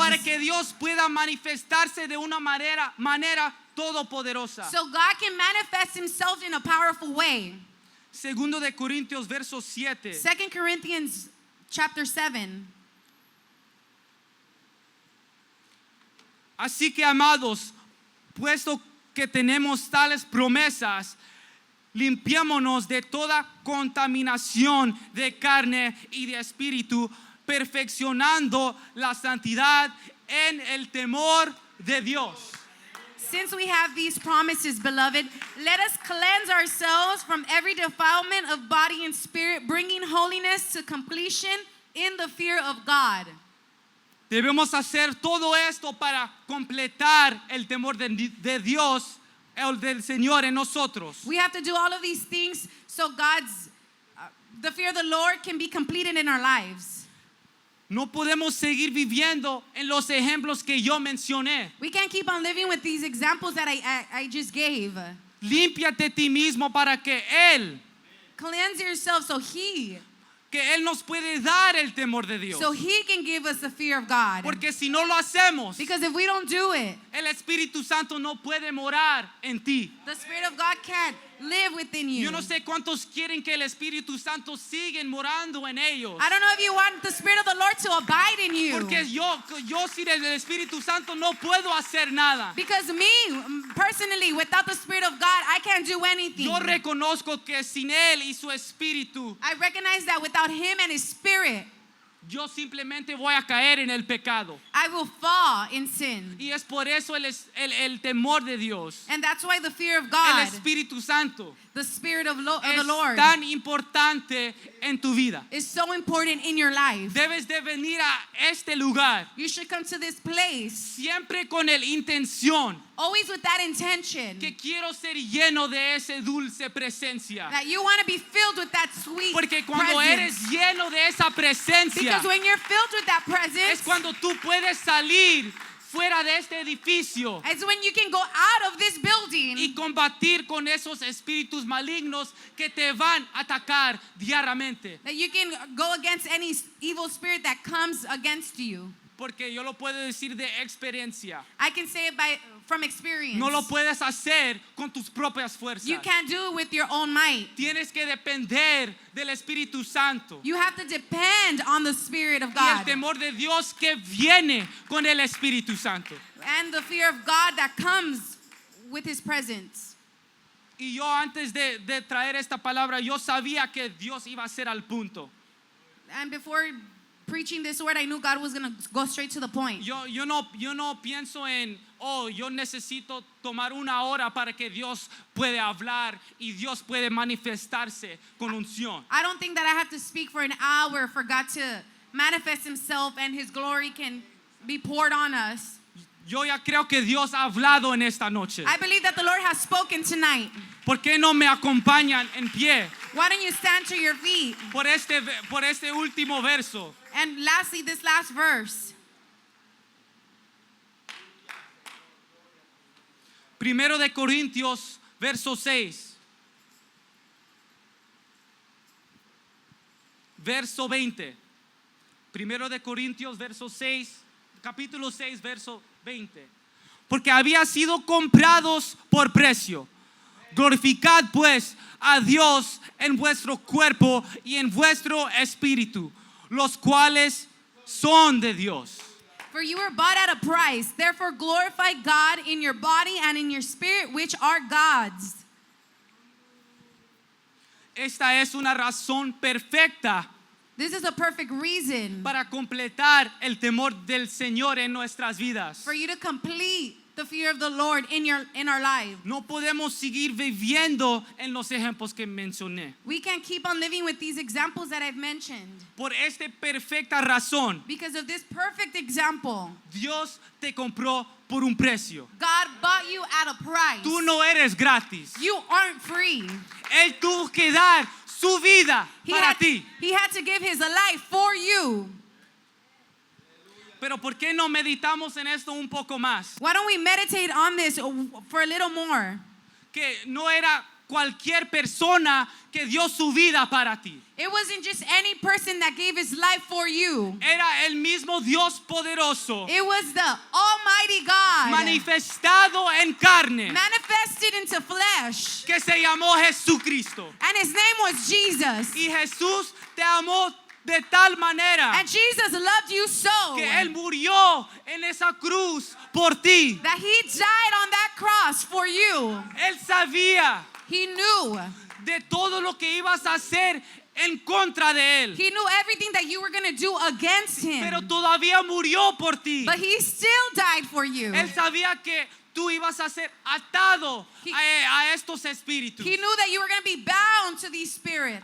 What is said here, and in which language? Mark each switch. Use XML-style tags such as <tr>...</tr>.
<es>para que Dios pueda manifestarse de una manera todopoderosa.</es> <en>so God can manifest Himself in a powerful way.</en> <es>Segundo de Corintios verso 7.</es> <en>2 Corinthians chapter 7.</en> <es>Así que amados, puesto que tenemos tales promesas, limpiémonos de toda contaminación de carne y de espíritu, perfeccionando la santidad en el temor de Dios.</es> <en>Since we have these promises, beloved, let us cleanse ourselves from every defilement of body and spirit, bringing holiness to completion in the fear of God.</en> <es>Debemos hacer todo esto para completar el temor de Dios, el del Señor en nosotros.</es> <en>We have to do all of these things so the fear of the Lord can be completed in our lives.</en> <es>No podemos seguir viviendo en los ejemplos que yo mencioné.</es> <en>We can't keep on living with these examples that I just gave.</en> <es>Límpiate a ti mismo para que</es> <en>Cleanse yourself so</en> <es>Él nos puede dar el temor de Dios.</es> <en>He can give us the fear of God.</en> <es>Porque si no lo hacemos,</es> <en>Because if we don't do it,</en> <es>el Espíritu Santo no puede morar en ti.</es> <en>the Spirit of God can't live within you.</en> <es>Yo no sé cuántos quieren que el Espíritu Santo siga morando en ellos.</es> <en>I don't know if you want the Spirit of the Lord to abide in you.</en> <es>Porque yo sin el Espíritu Santo no puedo hacer nada.</es> <en>Because me, personally, without the Spirit of God, I can't do anything.</en> <es>Yo reconozco que sin Él y su Espíritu,</es> <en>I recognize that without Him and His Spirit,</en> <es>yo simplemente voy a caer en el pecado.</es> <en>I will fall in sin.</en> <es>Y es por eso el temor de Dios,</es> <en>And that's why the fear of</en> <es>el</es> <en>God,</en> <es>Espíritu Santo,</es> <en>the Spirit of the</en> <es>es</es> <en>Lord,</en> <es>tan importante en tu vida.</es> <en>is so important in your life.</en> <es>Debes de venir a este lugar</es> <en>You should come to this place</en> <es>siempre con la intención</es> <en>always with that intention</en> <es>que quiero ser lleno de esa dulce presencia.</es> <en>that you want to be filled with that sweet</en> <es>Porque cuando eres</es> <en>presence.</en> <es>lleno de esa presencia,</es> <en>Because when you're filled with that presence,</en> <es>es cuando tú puedes salir fuera de este edificio</es> <en>it's when you can go out of this building</en> <es>y combatir con esos espíritus malignos que te van a atacar diariamente.</es> <en>that you can go against any evil spirit that comes against you.</en> <es>Porque yo lo puedo decir de experiencia.</es> <en>I can say it from experience.</en> <es>No lo puedes hacer con tus propias fuerzas.</es> <en>You can't do it with your own might.</en> <es>Tienes que depender del Espíritu Santo.</es> <en>You have to depend on the Spirit of</en> <es>Y el</es> <en>God</en> <es>temor de Dios que viene con el Espíritu Santo.</es> <en>and the fear of God that comes with His presence.</en> <es>Y yo antes de traer esta palabra, yo sabía que Dios iba a ser al punto.</es> <en>And before preaching this word, I knew God was going to go straight to the point.</en> <es>Yo no pienso en, yo necesito tomar una hora para que Dios puede hablar y Dios puede manifestarse con unción.</es> <en>I don't think that I have to speak for an hour for God to manifest Himself and His glory can be poured on us.</en> <es>Yo ya creo que Dios ha hablado en esta noche.</es> <en>I believe that the Lord has spoken tonight.</en> <es>¿Por qué no me acompañan en pie</es> <en>Why don't you stand to your feet?</en> <es>por este último verso?</es> <en>And lastly, this last verse.</en> <es>Primero de Corintios, verso 6. Verso 20. Primero de Corintios, verso 6. Capítulo 6, verso 20. Porque había sido comprados por precio. Glorificad pues a Dios en vuestro cuerpo y en vuestro espíritu, los cuales son de Dios.</es> <en>For you were bought at a price. Therefore glorify God in your body and in your spirit, which are God's.</en> <es>Esta es una razón perfecta</es> <en>This is a perfect reason</en> <es>para completar el temor del Señor en nuestras vidas.</es> <en>for you to complete the fear of the Lord in our life.</en> <es>No podemos seguir viviendo en los ejemplos que mencioné.</es> <en>We can't keep on living with these examples that I've mentioned.</en> <es>Por esta perfecta razón,</es> <en>Because of this perfect example,</en> <es>Dios te compró por un precio.</es> <en>God bought you at a price.</en> <es>Tú no eres gratis.</es> <en>You aren't free.</en> <es>Él tuvo que dar su vida para ti.</es> <en>He had to give His life for you.</en> <es>Pero ¿por qué no meditamos en esto un poco más?</es> <en>Why don't we meditate on this for a little more?</en> <es>Que no era cualquier persona que dio su vida para ti.</es> <en>It wasn't just any person that gave his life for you.</en> <es>Era el mismo Dios poderoso,</es> <en>It was the Almighty God</en> <es>manifestado en carne,</es> <en>manifested into flesh.</en> <es>que se llamó Jesucristo.</es> <en>And His name was Jesus.</en> <es>Y Jesús te amó de tal manera</es> <en>And Jesus loved you so</en> <es>que Él murió en esa cruz por ti.</es> <en>that He died on that cross for you.</en> <es>Él sabía</es> <en>He knew.</en> <es>de todo lo que ibas a hacer en contra de él.</es> <en>He knew everything that you were going to do against</en> <es>Pero</es> <en>him.</en> <es>todavía murió por ti.</es> <en>But he still died for you.</en> <es>Él sabía que tú ibas a ser atado a estos espíritus,</es> <en>He knew that you were going to be bound to these spirits,</en>